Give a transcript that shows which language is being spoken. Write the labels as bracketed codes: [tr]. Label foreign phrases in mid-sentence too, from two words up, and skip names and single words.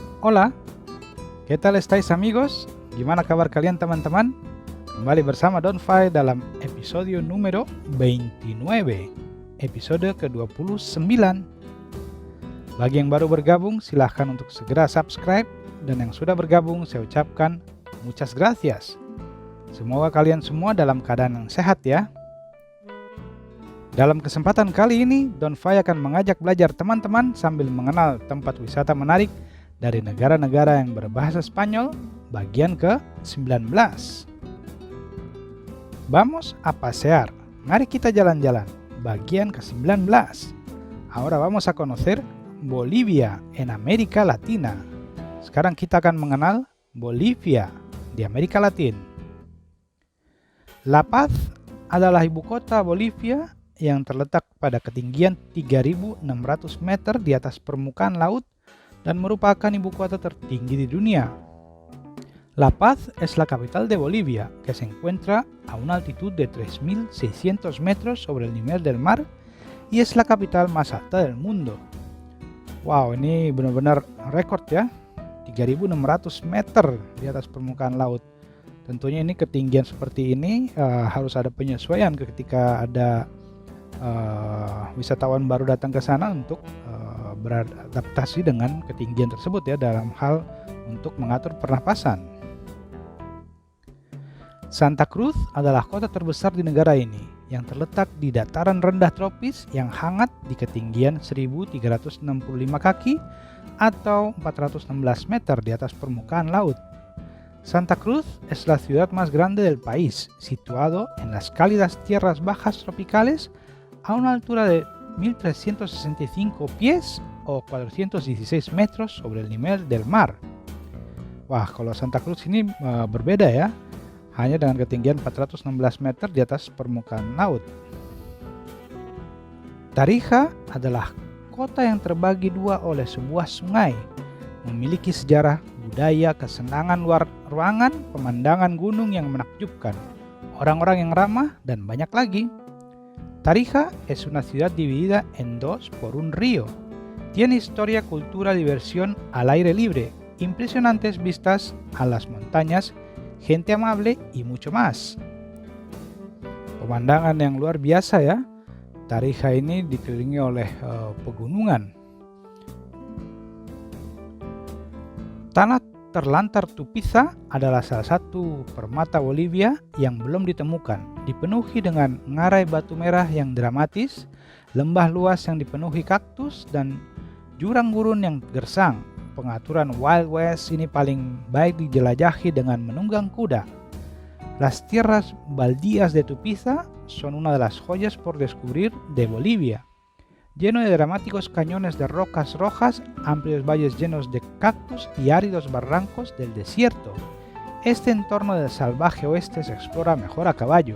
[es] Hola, ¿qué tal estáis amigos? [id] Gimana kabar kalian teman-teman? Kembali bersama Donfai dalam episode numero 29, episode ke-29. Bagi yang baru bergabung, silahkan untuk segera subscribe, dan yang sudah bergabung saya ucapkan [es] muchas gracias. [id] Semoga kalian semua dalam keadaan yang sehat ya. Dalam kesempatan kali ini, Donfai akan mengajak belajar teman-teman sambil mengenal tempat wisata menarik dari negara-negara yang berbahasa Spanyol, bagian ke-19. [es] Vamos a pasear. [id] Mari kita jalan-jalan. Bagian ke-19. [es] Ahora vamos a conocer Bolivia en América Latina. [id] Sekarang kita akan mengenal Bolivia di Amerika Latin. La Paz adalah ibu kota Bolivia yang terletak pada ketinggian 3.600 meter di atas permukaan laut dan merupakan ibu kota tertinggi di dunia. [es] La Paz es la capital de Bolivia, que se encuentra a una altitud de 3.600 metros sobre el nivel del mar y es la capital más alta del mundo. [id] Wow, ini benar-benar rekor ya, 3.600 meter di atas permukaan laut. Tentunya ini ketinggian seperti ini harus ada penyesuaian ketika ada wisatawan baru datang ke sana untuk beradaptasi dengan ketinggian tersebut ya, dalam hal untuk mengatur pernapasan. Santa Cruz adalah kota terbesar di negara ini yang terletak di dataran rendah tropis yang hangat di ketinggian 1.365 kaki atau 416 meter di atas permukaan laut. [es] Santa Cruz es la ciudad más grande del país, situado en las cálidas tierras bajas tropicales a una altura de 1.365 pies o 416 metros sobre el nivel del mar. [id] Wah, kalau Santa Cruz ini berbeda ya, hanya dengan ketinggian 416 meter di atas permukaan laut. Tarija adalah kota yang terbagi dua oleh sebuah sungai, memiliki sejarah, budaya, kesenangan luar ruangan, pemandangan gunung yang menakjubkan, orang-orang yang ramah, dan banyak lagi. [es] Tarija es una ciudad dividida en dos por un río. Tiene historia, cultura, diversión al aire libre, impresionantes vistas a las montañas, gente amable y mucho más. [id] Pemandangan yang luar biasa ya. Tarija ini dikelilingi oleh pegunungan. Tanah terlantar Tupiza adalah salah satu permata Bolivia yang belum ditemukan, dipenuhi dengan ngarai batu merah yang dramatis, lembah luas yang dipenuhi kaktus, dan jurang gurun yang gersang. Pengaturan [en] Wild West [id] ini paling baik dijelajahi dengan menunggang kuda. [es] Las tierras baldías de Tupiza son una de las joyas por descubrir de Bolivia, lleno de dramáticos cañones de rocas rojas, amplios valles llenos de cactus y áridos barrancos del desierto. Este entorno del salvaje oeste se explora mejor a caballo.